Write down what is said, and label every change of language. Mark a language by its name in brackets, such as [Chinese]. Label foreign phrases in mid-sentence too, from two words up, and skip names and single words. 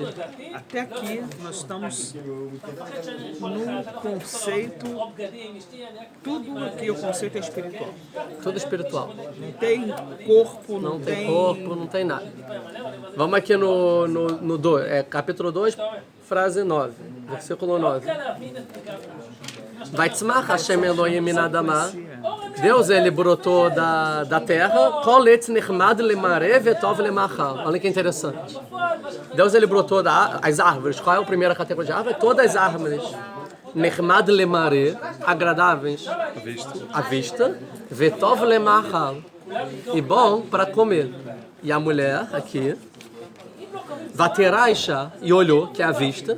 [Portuguese] Até aqui nós estamos no conceito, tudo aqui o conceito é espiritual. Tudo espiritual. Não tem corpo, não tem corpo, não tem nada. Vamos aqui no 2, capítulo 2, frase 9, versículo 9. [Hebrew] ויצמח יהוה אלהים מן האדמה. [Portuguese] Deus, ele brotou da terra. [Hebrew] כל עץ נחמד למראה וטוב למאכל. [Portuguese] Olha que interessante. Deus, ele brotou das árvores. Qual é a primeira categoria de árvore? Todas as árvores. [Hebrew] נחמד למראה, [Portuguese] agradáveis à vista. [Hebrew] וטוב למאכל. [Portuguese] E bom para comer. E a mulher aqui, Vateraisha, e olhou, que é a vista.